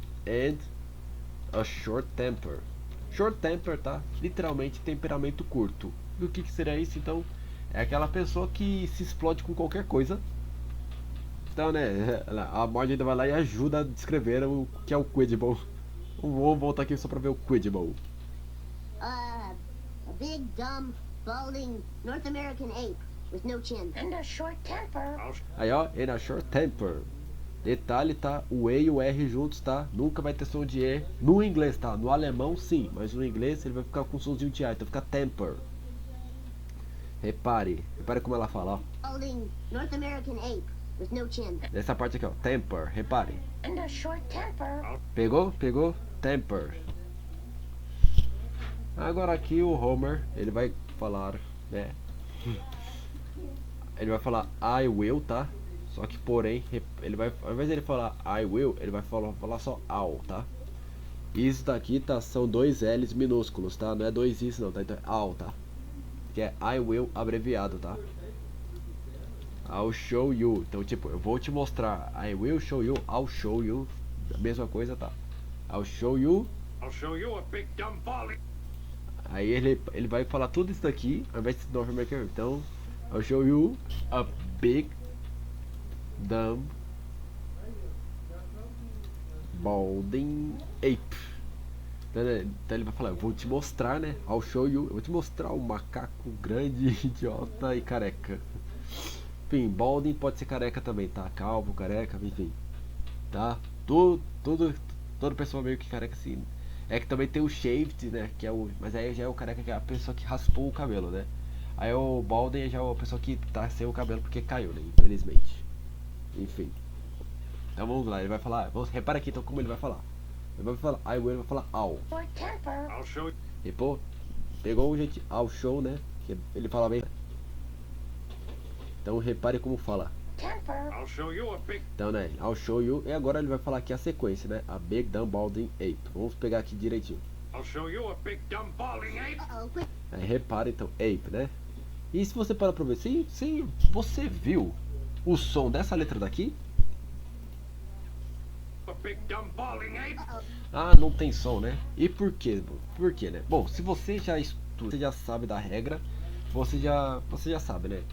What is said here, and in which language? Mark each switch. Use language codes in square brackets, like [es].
[en] And a short temper. Short temper, tá? [pt] Literalmente temperamento curto. E o que seria isso? Então, é aquela pessoa que se explode com qualquer coisa. Então, né, a Marge ainda vai lá e ajuda a descrever o que é o Quidbo. Vamos voltar aqui só pra ver o Quidbo. [en] A big, dumb, balding North American ape with no chin. And a short temper. [pt] Aí, ó, [en] and a short temper. [pt] Detalhe, tá? O E e o R juntos, tá? Nunca vai ter som de E no inglês, tá? No alemão, sim, mas no inglês ele vai ficar com somzinho de A, então fica temper. Repare como ela fala, ó. [en] Balding North American ape with no chin. [pt] Nessa parte aqui, ó, temper, repare. [en] And a short temper. [pt] Pegou? Pegou? Temper. Agora aqui o Homer, ele vai falar, né? Ele vai falar [en] I will, [pt] tá? Só que porém, ele vai, ao invés de ele falar I will, ele vai falar só I'll, tá? Isso daqui, tá? São dois L's minúsculos, tá? Não é dois I's não, tá? Então é I'll, tá? Que é I will abreviado, tá? [en] I'll show you. [pt] Então tipo, eu vou te mostrar. [en] I will show you, I'll show you. [pt] A mesma coisa, tá? [en] I'll show you. I'll show you a big dumb volley. [pt] Aí ele vai falar tudo isso daqui ao invés de North American. Então, [en] I'll show you a big dumb balding ape. [pt] Então ele vai falar, eu vou te mostrar, né? [en] I'll show you, [pt] eu vou te mostrar um macaco grande, idiota e careca. Enfim, balding pode ser careca também, tá? Calvo, careca, enfim. Tá? Todo pessoa meio que careca assim. É que também tem o shaved, né? Que é o, mas aí já é o careca, que é a pessoa que raspou o cabelo, né? Aí o balding já é a pessoa que tá sem o cabelo porque caiu, né? Infelizmente. Enfim. Então vamos lá, ele vai falar. Repara aqui então como ele vai falar. Ele vai falar [en] I will, [pt] ele vai falar I'll. [en] I'll show you. [pt] E pô, pegou o jeito [en] I'll show, [pt] né? Que ele fala bem. Então repare como fala. [en] I'll show you a big. [pt] Então, né? [en] I'll show you. [pt] E agora ele vai falar aqui a sequência, né? [en] A big dumb balding ape. [pt] Vamos pegar aqui direitinho. [en] I'll show you a big dumb balding ape. Uh-oh, quick. [pt] Aí repara então, ape, né? E se você parar pra ver, se você viu o som dessa letra daqui? [en] A big dumb balding ape. [pt] Ah, não tem som, né? E por quê? Por quê, né? Bom, se você já estuda, você já sabe da regra, você já sabe, né?